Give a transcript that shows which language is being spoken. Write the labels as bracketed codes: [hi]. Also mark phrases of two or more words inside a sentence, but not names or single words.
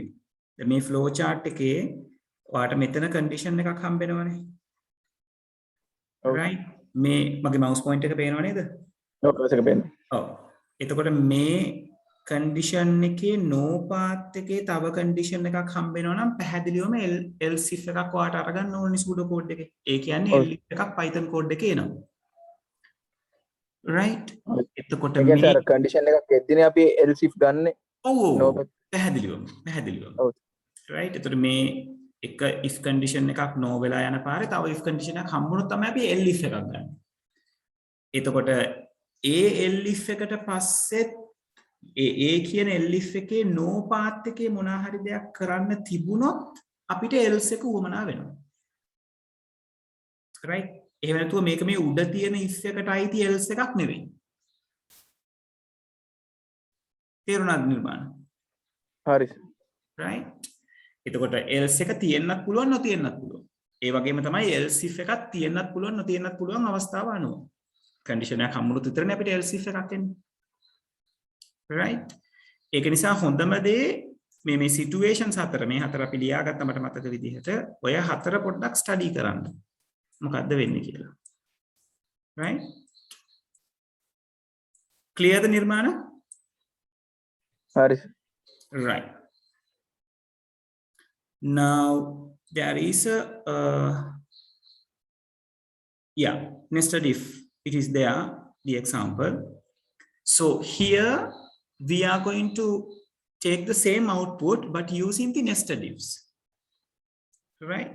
[si] දැන් මේ [en] flow chart [si] එකේ ඔයාට මෙතන condition එකක් හම්බෙනවනේ. right? මේ මගේ [en] mouse point [si] එක පේනව නේද? ඔව් mouse එක පේනවා. ඔව්. එතකොට මේ condition එකේ [en] no path [si] එකේ තව condition එකක් හම්බෙනවා නම් පැහැදිලිවම [en] else if [si] එකක් ඔයාට අරගන්න ඕනේ [en] pseudo code [si] එකේ. ඒ කියන්නේ elif එකක් [en] python code [si] එකේ එනවා. right? එතකොට මේ condition එකක් එද්දිනේ අපි [en] else if [si] ගන්නෙ. ඔව් පැහැදිලිවම. right? එතකොට මේ එක [en] if condition [si] එකක් no වෙලා යන පාරේ තව [en] if condition [si] එකක් හම්බුනොත් තමයි අපි elif එකක් ගන්න. එතකොට ඒ elif එකට පස්සෙත් ඒ කියන elif එකේ [en] no path [si] එකේ මොනවා හරි දෙයක් කරන්න තිබුණොත් අපිට else එක උවමනා වෙනවා. right? එහෙම නැතුව මේක මේ උඩ තියෙන if එකට අයිති else එකක් නෙවෙයි. තේරුණාද නිර්මාණ? හරි. right? එතකොට else එක තියෙන්නත් පුළුවන් නොතියෙන්නත් පුළුවන්. ඒ වගේම තමයි [en] else if [si] එකක් තියෙන්නත් පුළුවන් නොතියෙන්නත් පුළුවන් අවස්ථාව අනුව. condition එකක් හම්බුනොත් විතරනේ අපිට [en] else if [si] එකක් එන්නේ. right? ඒක නිසා හොඳම දේ මේ situations හතර මේ හතර අපි ලියාගත්ත මට මතක විදිහට ඔය හතර පොඩ්ඩක් study කරන්න. මොකද්ද වෙන්නේ කියලා. right? [en] clear the නිර්මාණ? [si] හරි. right. [en] Now there is a Yeah, nested if it is there, the example. So here we are going to take the same output, but using the nested ifs, right?